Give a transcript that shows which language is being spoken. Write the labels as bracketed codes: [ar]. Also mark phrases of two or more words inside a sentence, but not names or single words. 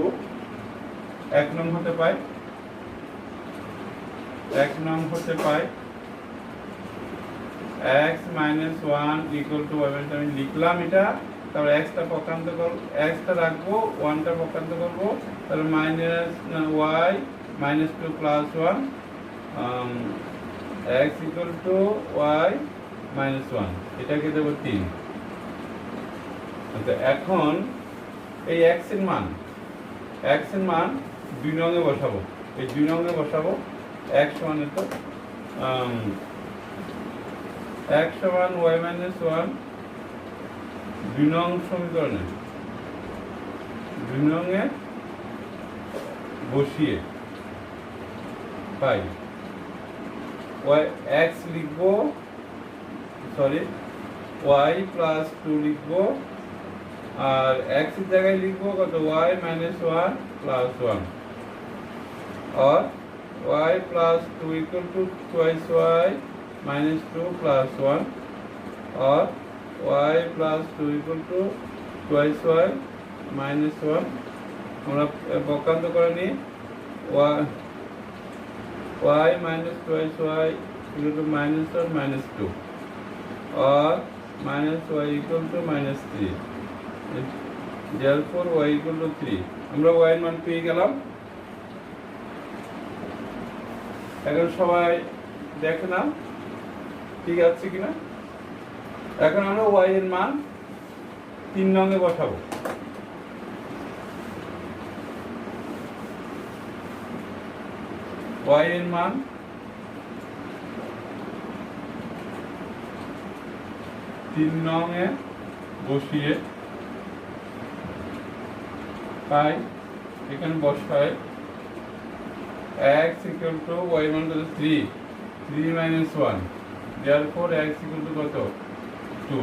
[bn] 1 নং হতে পাই 1 নং হতে পাই x - 1 = y। আমি লিখলাম এটা, তারপর x টা পক্ষান্ত করব, x টা রাখবো, 1 টা পক্ষান্ত করব, তাহলে y - 2 + 1 x = y - 1। এটাকে দেব 3। আচ্ছা, এখন এই x এর মান 2 নং এ বসাবো। এই 2 নং এ বসাবো x সমান তো x সমান y - 1 2 নং সমীকরণে 2 নং এ বসিয়ে পাই x লিখবো, সরি y + 2 লিখবো, আর x এর জায়গায় লিখবো কত y - 1 + 1, और y + 2 = 2y - 2 + 1, और y + 2 = 2y - 1। আমরা পক্ষান্ত করে নিই y - 2y = -1 - 2, और -y = -3। therefore y = 3। আমরা y এর মান পেয়ে গেলাম। এখন সবাই দেখে না ঠিক আছে কিনা। এখন আমরা y এর মান 3 নং এ বসাবো। y এর মান 3 নং এ বসিয়ে পাই, এখানে বসাই x = y মান কত 3 - 1, therefore x = কত 2।